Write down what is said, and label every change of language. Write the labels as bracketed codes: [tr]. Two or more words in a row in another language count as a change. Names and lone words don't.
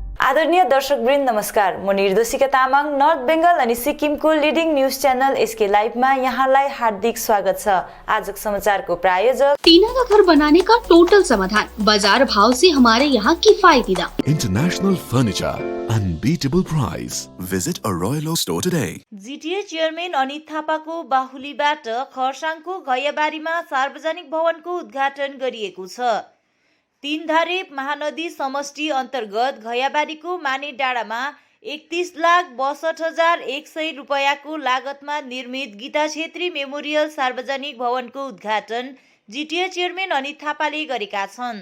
[ne] आदरणीय दर्शकवृन्द नमस्कार। म निर्देशिका तामाङ नर्थ बेंगल अनि सिक्किमको [en] leading news channel [ne] एसके लाइभमा यहाँलाई हार्दिक स्वागत छ। आजको समाचारको प्रायोजक [hi] टीना का घर बनाने का टोटल समाधान, बाजार भाव से हमारे यहाँ किफायती दाम। [en] International Furniture, unbeatable price. Visit a Royal Oak store today. [ne] जीटीए चेयरम्यान अनित थापाको बाहुलीबाट खरसाङको घैयाबारीमा सार्वजनिक भवनको उद्घाटन गरिएको छ। तीनधारे महानदी समष्टि अन्तर्गत घैयाबारीको माने डाँडामा 31,62,100 रुपैयाँको लागतमा निर्मित गीता छेत्री मेमोरियल सार्वजनिक भवनको उद्घाटन जीटीए चेयरम्यान अनित थापाले गरेका छन्।